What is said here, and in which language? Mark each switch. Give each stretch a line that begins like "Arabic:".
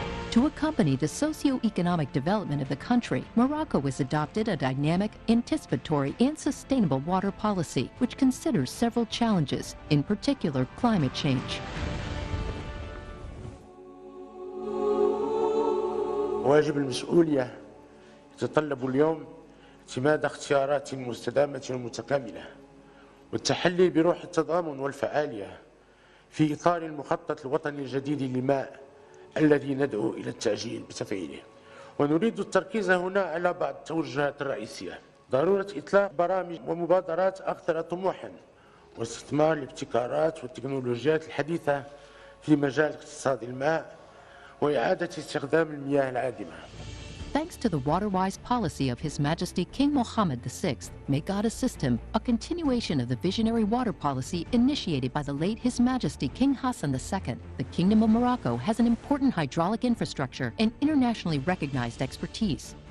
English: To accompany the socio-economic development of the country, Morocco has adopted a dynamic, anticipatory, and sustainable water policy, which considers several challenges, in particular climate change.
Arabic: واجب المسؤولية يتطلب اليوم اعتماد اختيارات مستدامة ومتكاملة والتحلي بروح التضامن والفعالية في إطار المخطط الوطني الجديد للماء الذي ندعو إلى التعجيل بتفعيله. ونريد التركيز هنا على بعض التوجهات الرئيسية: ضرورة إطلاق برامج ومبادرات أكثر طموحا واستثمار الابتكارات والتكنولوجيات الحديثة في مجال اقتصاد الماء وإعادة استخدام المياه العادمة.
English: Thanks to the water-wise policy of His Majesty King Mohammed VI, may God assist him, a continuation of the visionary water policy initiated by the late His Majesty King Hassan II, the Kingdom of Morocco has an important hydraulic infrastructure and internationally recognized expertise.